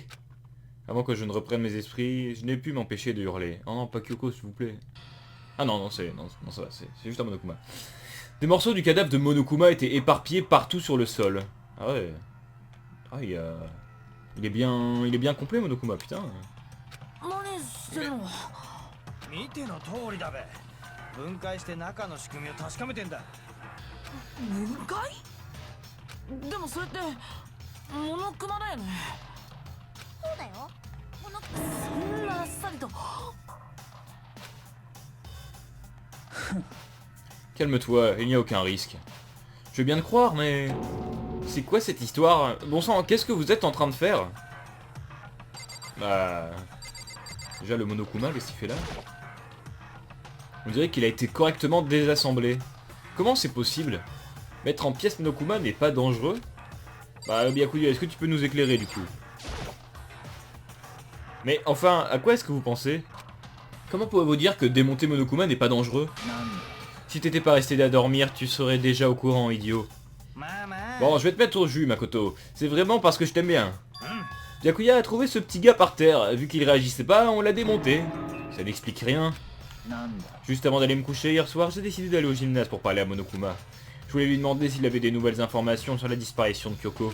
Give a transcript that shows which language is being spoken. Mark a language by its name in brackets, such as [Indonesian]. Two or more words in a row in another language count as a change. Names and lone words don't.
[French] Avant que je ne reprenne mes esprits, je n'ai pu m'empêcher de hurler. Oh non, pas Kyoko, s'il vous plaît. Ah non, non, ça va, c'est juste un Monokuma. Des morceaux du cadavre de Monokuma étaient éparpillés partout sur le sol. Ah ouais. Ah, il est bien complet, Monokuma, putain. [Japanese] 見ての通りだべ。分解して中の仕組みを確かめてんだ。分解？でもそれってモノクマだよね。そうだよ。このそんなあっさりと。 [French] Calme-toi, il n'y a aucun risque. Je veux bien te croire, mais... C'est quoi cette histoire? Bon sang, qu'est-ce que vous êtes en train de faire? Bah... Déjà le Monokuma, qu'est-ce qu'il fait là? On dirait qu'il a été correctement désassemblé. Comment c'est possible? Mettre en pièces Monokuma n'est pas dangereux? Bah Byakuya, est-ce que tu peux nous éclairer du coup? Mais enfin, à quoi est-ce que vous pensez? Comment pouvez-vous dire que démonter Monokuma n'est pas dangereux? Si t'étais pas resté à dormir, tu serais déjà au courant, idiot. [Japanese] まあまあ [French] Bon, je vais te mettre au jus, Makoto. C'est vraiment parce que je t'aime bien. Byakuya a trouvé ce petit gars par terre. Vu qu'il réagissait pas, on l'a démonté. Ça n'explique rien. Juste avant d'aller me coucher hier soir, j'ai décidé d'aller au gymnase pour parler à Monokuma. Je voulais lui demander s'il avait des nouvelles informations sur la disparition de Kyoko.